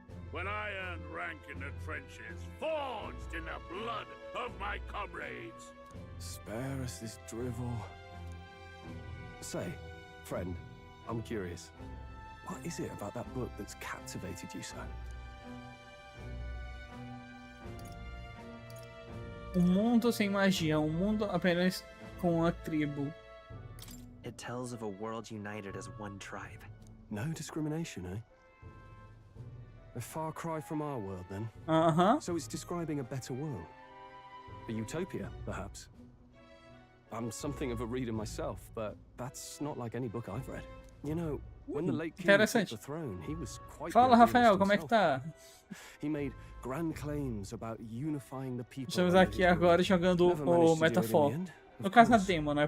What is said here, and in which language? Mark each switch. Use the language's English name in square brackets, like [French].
[English] When I earned rank in the trenches, forged in the blood of my comrades. Spare us this drivel. Say, friend, I'm curious. What is it about that book that's captivated you so? [Portuguese] Mundo sem magia, mundo apenas com a tribo. [English] It tells of a world united as one tribe. No discrimination, eh? A far cry from our world, then. So it's describing a better world. A utopia, perhaps. I'm something of a reader myself, but that's not like any book I've read. You know, when the late king took the throne, he was quite [Portuguese] Fala, Rafael, como é que tá? [English] He made grand claims about unifying the people. [Portuguese] Estamos aqui agora jogando o Metafor. No caso, a demo, né?